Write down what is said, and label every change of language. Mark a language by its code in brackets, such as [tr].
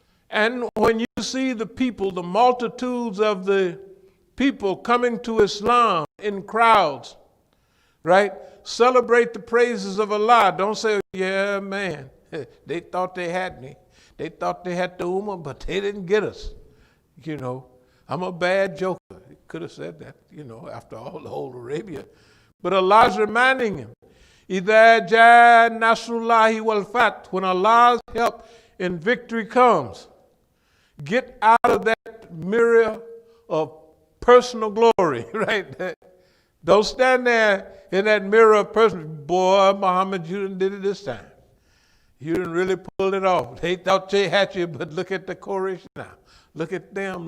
[en] And when you see the people, the multitudes of the people coming to Islam in crowds, right? Celebrate the praises of Allah. Don't say, yeah, man, they thought they had me. They thought they had the Ummah, but they didn't get us. You know, I'm a bad joker. He could have said that, you know, after all, the whole Arabia. But Allah's reminding him, [ar] إِذَا جَاءَ نَصْرُ اللَّهِ وَالْفَتْحُ. [en] When Allah's help and victory comes, get out of that mirror of personal glory, right? Don't stand there in that mirror of personal, boy, Muhammad, you done did it this time. You didn't really pull it off. They thought they had you, but look at the Quraysh now. Look at them.